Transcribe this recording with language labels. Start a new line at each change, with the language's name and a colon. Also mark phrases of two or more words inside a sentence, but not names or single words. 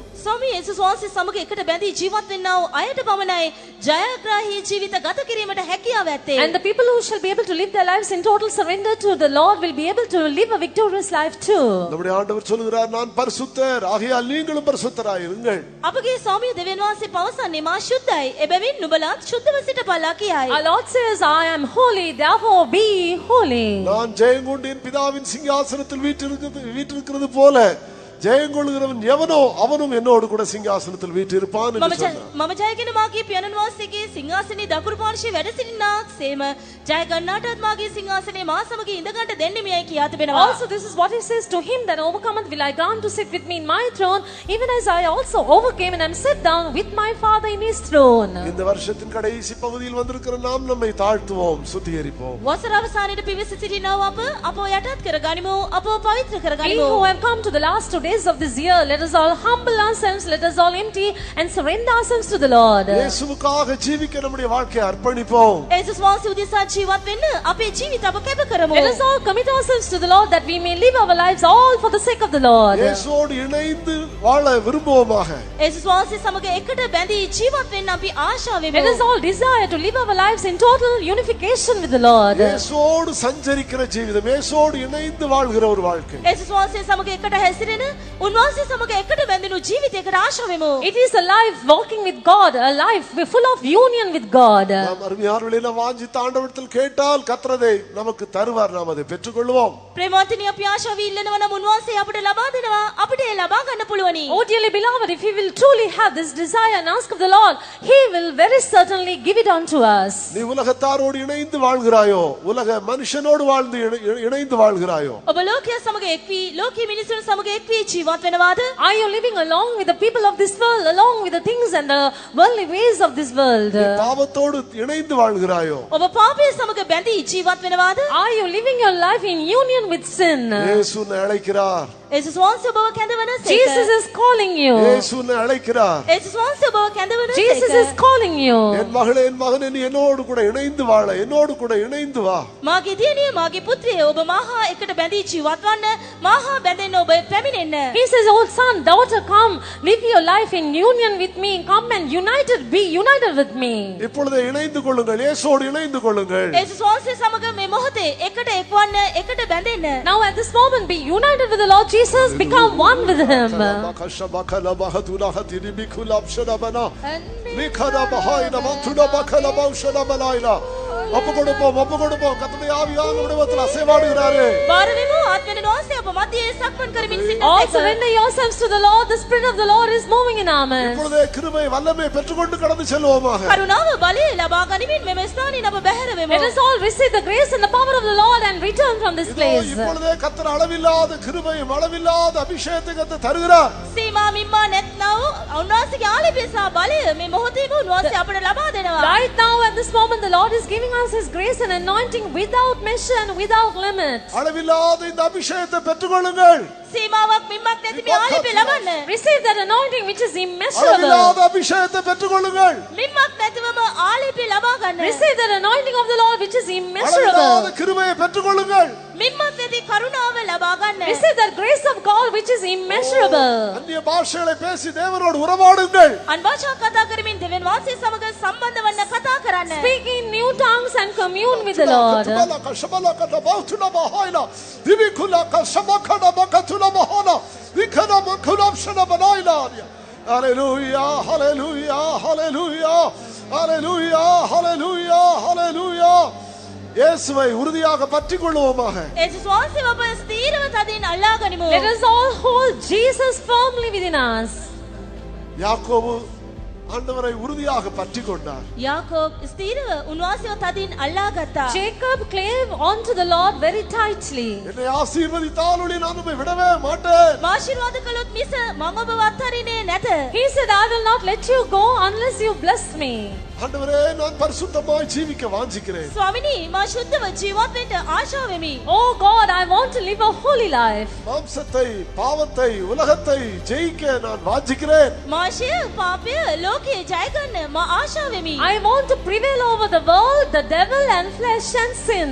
Sinhala: ස්වාමී යේසුස් වහන්සේ සමග එකට බැඳී ජීවත් වෙන්නා වූ අයට පමණයි ජයග්‍රාහී ජීවිත ගත කිරීමට හැකියාව ඇත්තේ.
English: And the people who shall be able to live their lives in total surrender to the Lord will be able to live a victorious life too.
Tamil: நம்முடைய ஆண்டவர் சொல்கிறார், நான் பரிசுத்தர், ஆகையால் நீங்களும் பரிசுத்தராயிருங்கள்.
Sinhala: අපගේ ස්වාමී දෙවියන් වහන්සේ පවසන්නේ මා ශුද්ධයි. එබැවින් නුඹලාත් ශුද්ධව සිටපල්ලා කියයි.
English: Our Lord says, I am holy, therefore be holy.
Tamil: நான் ஜெயங்கொண்டு என் பிதாவின் சிங்காசனத்தில் வீற்றிருக்கிறது போல ஜெயங்கொள்கிறவன் எவனோ அவனும் என்னோடு கூட சிங்காசனத்தில் வீற்றிருப்பான் என்று சொன்னார்.
Sinhala: මම ජයගෙන මාගේ පියාණන් වහන්සේගේ සිංහාසනේ දකුණු පාර්ශ්වයේ වැඩ සිටින්නාක් සේම ජය ගන්නාටත් මාගේ සිංහාසනේ මා සමග ඉඳ ගන්නට දෙන්නෙමියයි කියා තිබෙනවා.
English: Also this is what he says, to him that overcometh will I grant to sit with me in my throne, even as I also overcame and am set down with my Father in his throne.
Tamil: இந்த வருஷத்தின் கடைசி பகுதியில் வந்திருக்கிற நாம் நம்மை தாழ்த்துவோம், சுத்திகரிப்போம்.
Sinhala: වසර අවසානයේ පිවිස සිටිනා අප යටත් කර ගනිමු, අප පවිත්‍ර කර
English: We
Sinhala: ගනිමු.
English: who have come to the last 2 days of this year, let us all humble ourselves, let us all empty and surrender ourselves to the Lord.
Tamil: இயேசுவுக்காக ஜீவிக்க நம்முடைய வாழ்க்கையை அர்ப்பணிப்போம்.
Sinhala: ඒසුස් වහන්සේ උදෙසා ජීවත් වෙන්න අපේ ජීවිත අප කැප කරමු.
English: Let us all commit ourselves to the Lord that we may live our lives all for the sake of the Lord.
Tamil: இயேசுவோடு இணைந்து வாழ விரும்புவோமாக.
Sinhala: ඒසුස් වහන්සේ සමග එකට බැඳී ජීවත් වෙන්න අපි ආශා වෙමු.
English: Let us all desire to live our lives in total unification with the Lord.
Tamil: இயேசுவோடு சஞ்சரிக்கிற ஜீவிதம், இயேசுவோடு இணைந்து வாழ்கிற ஒரு வாழ்க்கை.
Sinhala: ඒසුස් වහන්සේ සමග එකට හැසිරෙන, උන්වහන්සේ සමග එකට බැඳෙනු ජීවිතයකට ආශා වෙමු.
English: It is a life walking with God, a life full of union with God.
Tamil: நாம் அருமையானவர்களே, நாம் வாஞ்சித்த ஆண்டவரிடத்தில் கேட்டால் கர்த்தரதை நமக்கு தருவார், நாம் அதை பெற்றுக்கொள்வோம்.
Sinhala: ප්‍රේමවන්තනි අපි ආශාව ඉල්ලනවා නම් උන්වහන්සේ අපිට ලබා දෙනවා. අපිට ඒ ලබා ගන්න පුළුවනි.
English: Oh dearly beloved, if we will truly have this desire and ask of the Lord, He will very certainly give it unto us.
Tamil: நீ உலகத்தாரோடு இணைந்து வாழ்கிறாயோ, உலக மனுஷனோடு வாழ்ந்து இணைந்து வாழ்கிறாயோ?
Sinhala: ඔබ ලෝකයේ සමග එක් වී, ලෝකයේ මිනිසුන් සමග එක් වී ජීවත් වෙනවාද?
English: Are you living along with the people of this world, along with the things and the worldly ways of this world?
Tamil: பாவத்தோடு இணைந்து வாழ்கிறாயோ?
Sinhala: ඔබ පාපයේ සමග බැඳී ජීවත් වෙනවාද?
English: Are you living your life in union with sin?
Tamil: இயேசு உன்னை அழைக்கிறார்.
Sinhala: ඒසුස් වහන්සේ ඔබව කැඳවන සේක.
English: Jesus is calling you.
Tamil: இயேசு உன்னை அழைக்கிறார்.
Sinhala: ඒසුස් වහන්සේ ඔබව කැඳවන
English: Jesus is
Sinhala: සේක.
English: calling you.
Tamil: என் மகளே, என் மகனே, நீ என்னோடு கூட இணைந்து வாழ, என்னோடு கூட இணைந்து வா.
Sinhala: මාගේ දියණිය, මාගේ පුත්‍රය, ඔබ මාහා එකට බැඳී ජීවත් වන්න, මාහා බැඳෙන්න ඔබ පැමිණෙන්න.
English: He says, oh son, daughter, come, live your life in union with me. Come and be united with me.
Tamil: இப்பொழுதே இணைந்து கொள்ளுங்கள், இயேசுவோடு இணைந்து கொள்ளுங்கள்.
Sinhala: ඒසුස් වහන්සේ සමග මේ මොහොතේ එකට එක්වන්න, එකට බැඳෙන්න.
English: Now at this moment, be united with the Lord Jesus, become one with Him.
Tamil: கர்த்தருடைய ஆவியானவர் நம்முடைய மத்தியில் அசைவாடுகிறாரே.
Sinhala: බාරවෙමු ආත්මෙන් වහන්සේ අප මැදේ සක්මන් කරමින් සිටින
English: All
Sinhala: සේක.
English: surrender yourselves to the Lord. The Spirit of the Lord is moving in our midst.
Tamil: இப்பொழுதே கிருபை வல்லமை பெற்றுக்கொண்டு கடந்து செல்வோமாக.
Sinhala: කරුණාව බලය ලබා ගනිමින් මෙම ස්ථානයෙන් අප බැහැර වෙමු.
English: Let us all receive the grace and the power of the Lord and return from this place.
Tamil: இப்பொழுதே கர்த்தர் அளவில்லாத கிருபையும் அளவில்லாத அபிஷேகத்தை கர்த்தர் தருகிறார்.
Sinhala: සීමා මිම්මා නැත්නව උන්වහන්සේගේ ආලේපය සහ බලය මේ මොහොතේම උන්වහන්සේ අපට ලබා දෙනවා.
English: Right now at this moment, the Lord is giving us His grace and anointing without measure and without limit.
Tamil: அளவில்லாத இந்த அபிஷேகத்தை பெற்றுக்கொள்ளுங்கள்.
Sinhala: සීමාවක් මිම්මක් නැති මේ ආලේපය ලබන්න.
English: Receive that anointing which is immeasurable.
Tamil: அளவில்லாத அபிஷேகத்தை பெற்றுக்கொள்ளுங்கள்.
Sinhala: මිම්මක් නැතිවම ආලේපය ලබා ගන්න.
English: Receive that anointing of the Lord which is immeasurable.
Tamil: அளவில்லாத கிருபையை பெற்றுக்கொள்ளுங்கள்.
Sinhala: මිම්මක් නැති කරුණාව ලබා ගන්න.
English: Receive that grace of God which is immeasurable.
Tamil: அந்நிய பாஷைகளை பேசி தேவனோடு உறவாடுங்கள்.
Sinhala: අන්භාෂා කතා කරමින් දෙවියන් වහන්සේ සමග සම්බන්ධ වන්න කතා කරන්න.
English: Speak in new tongues and commune with the Lord. Hallelujah, hallelujah, hallelujah, hallelujah, hallelujah, hallelujah.
Tamil: இயேசுவை உறுதியாக பற்றிக் கொள்வோமாக.
Sinhala: ඒසුස් වහන්සේ ඔබ ස්ථීරව තදින් අල්ලා ගනිමු.
English: Let us all hold Jesus firmly within us.
Tamil: யாக்கோபு ஆண்டவரை உறுதியாக பற்றிக் கொண்டார்.
Sinhala: යාකෝබ් ස්ථීරව උන්වහන්සේව තදින් අල්ලා ගත්තා.
English: Jacob clave onto the Lord very tightly.
Tamil: என்னை ஆசீர்வதித்தால் நான் உம்மை விடவே மாட்டேன்.
Sinhala: ආශිර්වාද කළොත් මිස මම ඔබව අත්හරින්නේ නැත.
English: He said, I will not let you go unless you bless me.
Tamil: ஆண்டவரே, நான் பரிசுத்தமாய் ஜீவிக்க வாஞ்சிக்கிறேன்.
Sinhala: ස්වාමිනී, මා ශුද්ධව ජීවත් වෙන්න ආශාව වෙමි.
English: Oh God, I want to live a holy life.
Tamil: மாம்சத்தை, பாவத்தை, உலகத்தை ஜெயிக்க நான் வாஞ்சிக்கிறேன்.
Sinhala: මාශය, පාපය, ලෝකයේ ජය ගන්න මා ආශා වෙමි.
English: I want to prevail over the world, the devil and flesh and sin.